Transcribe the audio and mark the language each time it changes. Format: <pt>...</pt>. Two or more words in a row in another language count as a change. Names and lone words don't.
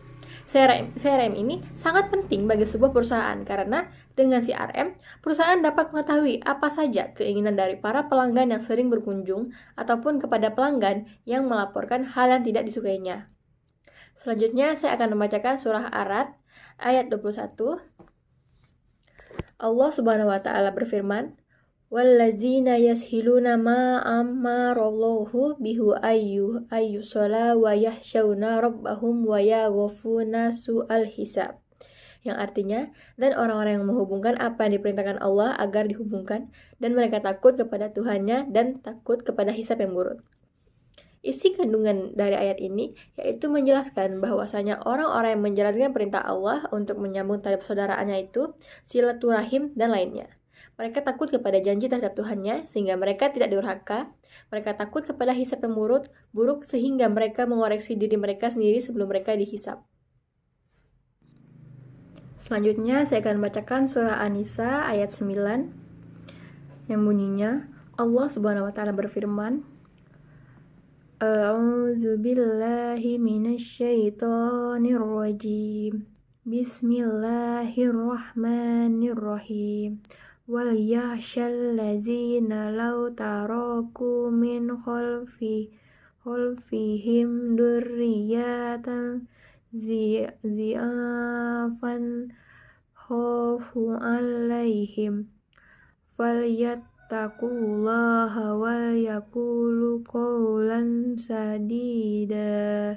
<id>CRM ini sangat penting bagi sebuah perusahaan karena dengan CRM, perusahaan dapat mengetahui apa saja keinginan dari para pelanggan yang sering berkunjung ataupun kepada pelanggan yang melaporkan hal yang tidak disukainya. Selanjutnya, saya akan membacakan surah Ar-Ra'd ayat 21. Allah</id> <ar>سبحانه وتعالى</ar> <id>berfirman,</id> <ar>"والذين يصلون ما أمر الله به أن يوصل ويخشون ربهم ويخافون سوء الحساب."</ar> <id>Yang artinya, dan orang-orang yang menghubungkan apa yang diperintahkan Allah agar dihubungkan, dan mereka takut kepada Tuhannya dan takut kepada hisab yang buruk. Isi kandungan dari ayat ini yaitu menjelaskan bahwasanya orang-orang yang menjalankan perintah Allah untuk menyambung tali persaudaraannya itu silaturahim dan lainnya. Mereka takut kepada janji terhadap Tuhannya sehingga mereka tidak durhaka. Mereka takut kepada hisab yang buruk sehingga mereka mengoreksi diri mereka sendiri sebelum mereka dihisab. Selanjutnya saya akan bacakan surah An-Nisa ayat 9 yang bunyinya, Allah</id> <ar>سبحانه وتعالى</ar> <id>berfirman,</id> <ar>أعوذ بالله من الشيطان الرجيم. بسم الله الرحمن الرحيم. وليخش الذين لو تركوا من خلفهم ذرية ضعافا خافوا عليهم فليتقوا الله ويقولوا قولا سديدا.</ar>